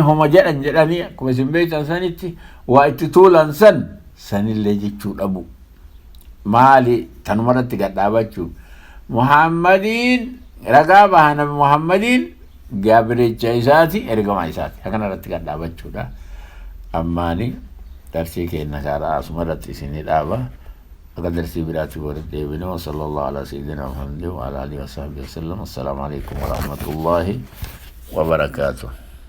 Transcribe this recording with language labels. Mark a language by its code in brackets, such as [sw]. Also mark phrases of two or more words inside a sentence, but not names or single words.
[om] homa jedhanii akkuma isin beektan sanitti waa itti tuulan sanillee jechuu dhabu maali tanumarratti gadhaabachuu muhammadiin ragaa baha nabi muhammadiin gabricha isaati ergamaa isaati akkanarratti gadhaabachuudha ammaani darsii keenya karaa asumarratti isinii dhaaba akka darsii biraatti walitti deebine [ar] صلى الله على سيدنا محمد وعلى آله وصحبه وسلم السلام عليكم ورحمة الله وبركاته